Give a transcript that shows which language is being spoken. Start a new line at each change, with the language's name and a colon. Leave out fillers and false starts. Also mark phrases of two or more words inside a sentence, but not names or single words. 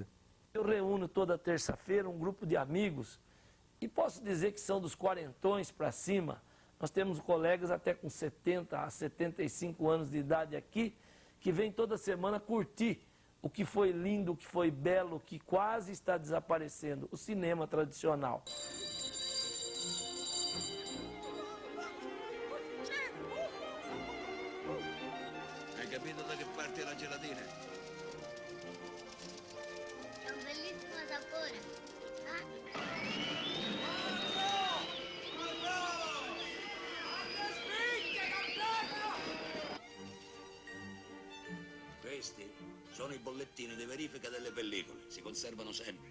Portuguese: Eu reúno toda terça-feira um grupo de amigos, e posso dizer que são dos quarentões para cima. Nós temos colegas até com 70 a 75 anos de idade aqui, que vêm toda semana curtir o que foi lindo, o que foi belo, o que quase está desaparecendo, o cinema tradicional.
Italian: Hai capito da che parte è la gelatina? C'è un bellissimo sapore. Questi sono i bollettini di verifica delle pellicole, si conservano sempre.